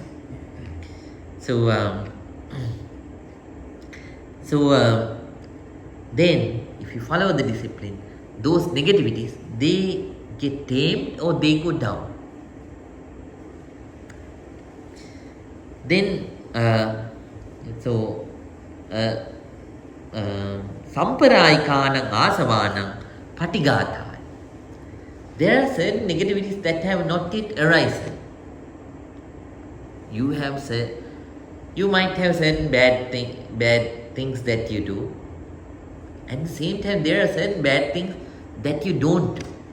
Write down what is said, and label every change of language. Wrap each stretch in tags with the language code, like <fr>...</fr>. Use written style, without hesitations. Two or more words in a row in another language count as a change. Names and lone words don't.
<en>So then if you follow the discipline, those negativities, they get tamed or they go down.</en> <pi>Then samparāyikānaṁ āsavānaṁ patigātāya.</pi> <en>There are certain negativities that have not yet arisen. You might have certain bad things that you do. At the same time, there are certain bad things that you don't do.</en>